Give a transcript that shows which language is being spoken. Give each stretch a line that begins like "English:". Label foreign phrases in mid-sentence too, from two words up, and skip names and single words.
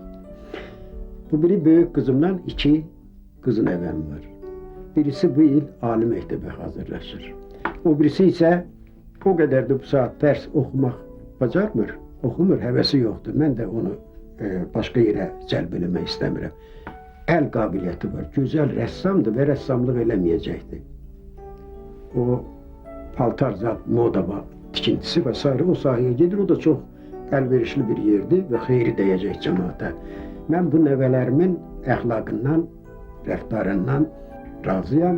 Turkish: Bu biri büyük kızımdan iki kızın nevem var. Birisi bu yıl ali mektebe hazırlaşır. O birisi ise o kadar da bu saat ders okumak bacarmır. Okumur, hevesi yoktur. Ben de onu başka yere
Azerbaijani: cəlb eləmək istəmirəm. El qabiliyyəti var. Gözəl rəssamdır və rəssamlıq eləməyəcəkdir. O paltar zat, moda tikintisi və s. o sahəyə gedir. O da çox əlverişli bir yerdir və xeyri dəyəcək cəmaata. Mən bu nəvələrimin əxlaqından, rəftarından razıyam.